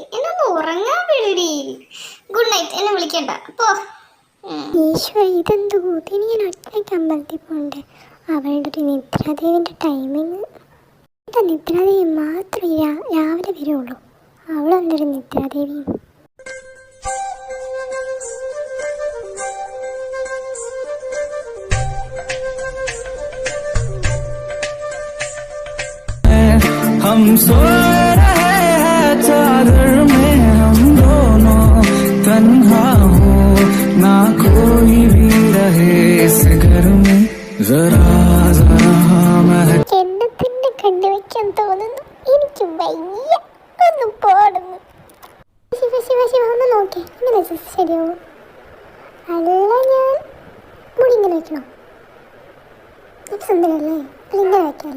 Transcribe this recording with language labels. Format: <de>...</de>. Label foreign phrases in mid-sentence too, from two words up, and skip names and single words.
<ml>എന്നെ ഒന്ന് ഉറങ്ങാൻ വിടടി.</ml> <en>Good night.</en> <ml>എന്നെ വിളിക്കണ്ട പോ. ഈശ്വര, ഇതെന്തോ ഇനി ഞാൻ ഒറ്റയ്ക്ക് അമ്പലത്തിൽ പോകണ്ടേ. അവളുടെ ഒരു നിദ്രാദേവിൻ്റെ ടൈമിങ്. എൻ്റെ നിദ്രാദേവി മാത്രമേ രാവിലെ വരുള്ളൂ. അവളൊരു നിദ്രാദേവിയും.</ml> <hi>हम सो रहे हैं चादर में, हम दोनों तन्हा हो ना कोई भी रहे इस घर में. जरा जरा</hi> <ml>എന്നെ തന്നെ കണ്ടുവെക്കാൻ തോന്നുന്നു. എനിക്ക് വയ്യ, ഒന്ന് പോടുന്നു. ശിവ ഒന്ന് നോക്കേ, ഇങ്ങനെ ശരിയാവും. അല്ല, ഞാൻ മുടി ഇങ്ങനെ വെക്കണോ? സുന്ദരല്ലേ? അല്ല, ഇങ്ങനെ വെക്കാല്ലേ?</ml>